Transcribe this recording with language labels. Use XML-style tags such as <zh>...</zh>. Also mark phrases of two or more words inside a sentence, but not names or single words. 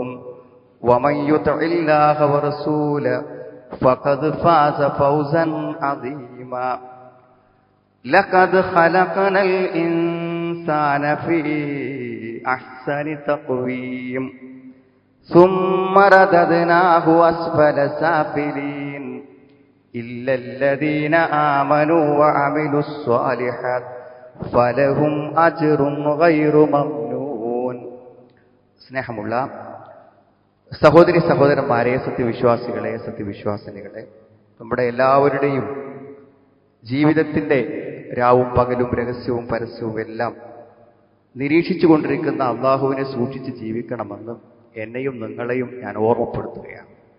<ar>ومن يطع الله ورسوله فقد فاز فوزا عظيما لقد خلقنا الإنسان في أحسن تقويم ثم رددناه أسفل سافلين إلا الذين آمنوا وعملوا الصالحات فلهم أجر غير ممنون.</ar> <ml>സ്നേഹമുള്ള സഹോദരി സഹോദരന്മാരെ, സത്യവിശ്വാസികളെ, സത്യവിശ്വാസിനികളെ, നമ്മുടെ എല്ലാവരുടെയും ജീവിതത്തിൻ്റെ രാവും പകലും രഹസ്യവും പരസ്യവും എല്ലാം നിരീക്ഷിച്ചു കൊണ്ടിരിക്കുന്ന അള്ളാഹുവിനെ സൂക്ഷിച്ച് ജീവിക്കണമെന്ന് എന്നെയും നിങ്ങളെയും ഞാൻ ഓർമ്മപ്പെടുത്തുകയാണ്.</ml>